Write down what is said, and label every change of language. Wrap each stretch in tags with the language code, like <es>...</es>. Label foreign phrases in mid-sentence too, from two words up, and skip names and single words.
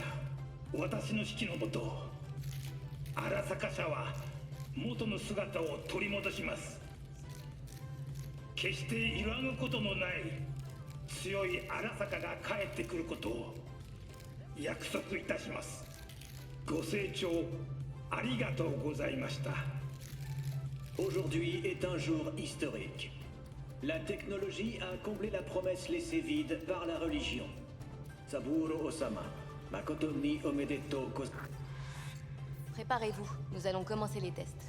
<ja>私の指揮のもと、荒坂社は元の姿を取り戻します。決して揺らぐことのない強い荒坂が帰ってくることを約束いたします。ご清聴ありがとうございました。</ja> <fr>Aujourd'hui est un jour historique. La technologie a comblé la promesse laissée vide par la religion.</fr> <ja>三郎お様、誠におめでとうこず...</ja> <fr>Préparez-vous, nous allons commencer les tests.</fr>